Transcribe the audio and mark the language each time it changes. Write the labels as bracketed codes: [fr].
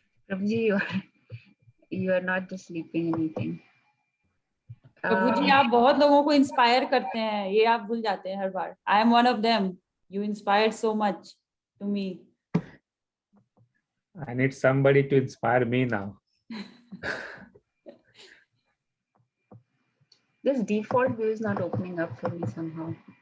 [en] Prabhuji, you are not just sleeping and eating. [hi] प्रभु जी आप बहुत लोगों को इंस्पायर करते हैं, ये आप भूल जाते हैं हर बार. [en] I am one of them. You inspired so much to me. I need somebody to inspire me now. This default view is not opening up for me somehow.